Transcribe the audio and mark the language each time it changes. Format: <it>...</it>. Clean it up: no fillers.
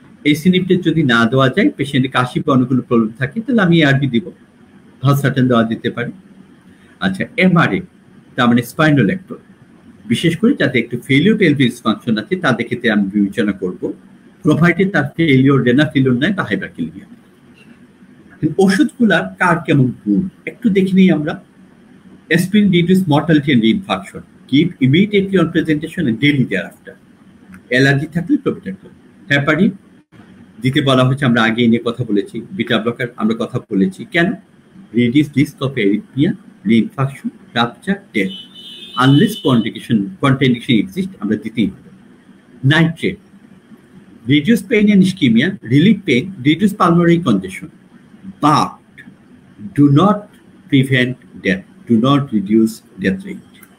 <bn>S inhibitor যদি না দেওয়া যায়, পেশেন্টের কাশি বা অনেকগুলো প্রবলেম থাকে, তাহলে আমি আরবি দিব, ভালসার্টান দেওয়া দিতে পারি। আচ্ছা, এমআরএ তার মানে স্পাইনোলেক্টর, বিশেষ করে যাতে একটু ফেলিওর পেলভিস ডিসফাংশন আছে তাদের ক্ষেত্রে আমি বিবেচনা করব, প্রোভাইডেড তার ফেলিওর রেনাল ফেলিওর নাই বা হাইপারক্যালেমিয়া। ওষুধগুলার কার কেমন গুণ একটু দেখে নিই আমরা।</bn> <en>Aspirin reduces mortality and reinfarction. Give immediately on presentation and daily thereafter.</en> <bn>Allergy থাকলে প্রোপিটাক্টল। হেপারিন দিতে বলা হচ্ছে, আমরা আগে নিয়ে কথা বলেছি।</bn> <en>beta blocker</en> <bn>আমরা কথা বলেছি কেন,</bn> <en>Reduce risk of arrhythmia, reinfarction, rupture, death. Unless contraindication exist</en> <bn>আমরা দিতেই হবে।</bn> <en>Nitrate reduce pain and ischaemia, relieve pain, reduce pulmonary congestion, but do not prevent death, do not reduce death rate.</en>